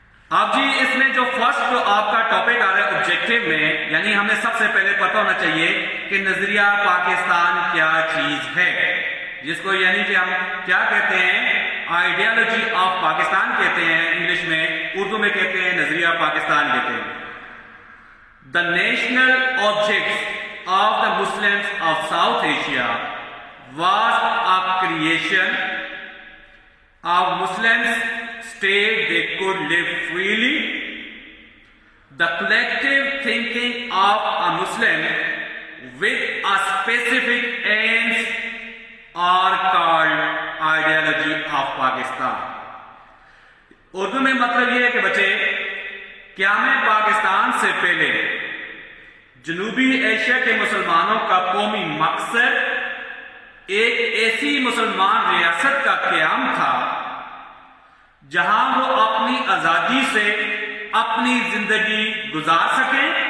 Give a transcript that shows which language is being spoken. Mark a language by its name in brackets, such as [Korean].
[Urdu] اب جی اس میں جو فرسٹ جو آپ کا ٹاپک آ رہا ہے آبجیکٹو میں، یعنی ہمیں سب سے پہلے پتہ ہونا چاہیے کہ نظریہ پاکستان کیا چیز ہے، جس کو یعنی کہ ہم کیا کہتے ہیں، آئیڈیالوجی آف پاکستان کہتے ہیں انگلش میں، اردو میں کہتے ہیں نظریہ پاکستان کہتے ہیں۔ [English] The national objects of the Muslims of South Asia was a creation of Muslims state they could live freely. The collective thinking of a Muslim with a specific aims are called ideology of Pakistan. [Urdu] Urdu میں مطلب یہ ہے کہ بچے قیام پاکستان سے پہلے جنوبی ایشیا کے مسلمانوں کا قومی مقصد ایک ایسی مسلمان ریاست کا قیام تھا جہاں وہ اپنی آزادی سے اپنی زندگی گزار سکیں۔